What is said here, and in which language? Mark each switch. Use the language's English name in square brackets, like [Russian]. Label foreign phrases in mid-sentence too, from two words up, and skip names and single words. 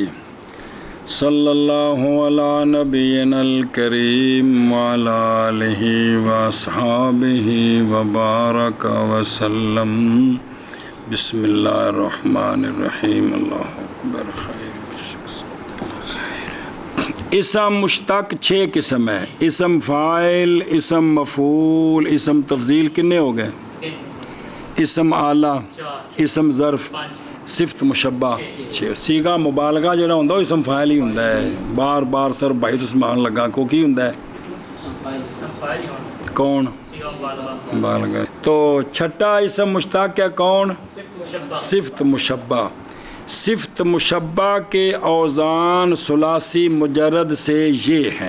[Arabic] صلی اللہ علی نبینا الکریم وعلی آلہ واصحابہ وبارک وسلم. بسم اللہ الرحمن الرحیم. اللہ اکبر. [Urdu] اسم مشتق 6 قسم ہے. اسم فاعل، اسم مفعول، اسم تفضیل کتنے ہو گئے؟ اسم آلہ، اسم ظرف، صفت مشبہ 6. [Punjabi] صیغہ مبالغہ جڑا ہوندا وہ اسم فاعل ہی ہوندا ہے. بار بار سر بھائی تسمان لگا کو کی ہوندا ہے؟ [Urdu] کون؟ مبالغہ. تو چھٹا اسم مشتق ہے کون؟ صفت مشبہ. صفت مشبہ کے اوزان ثلاثی مجرد سے یہ ہیں.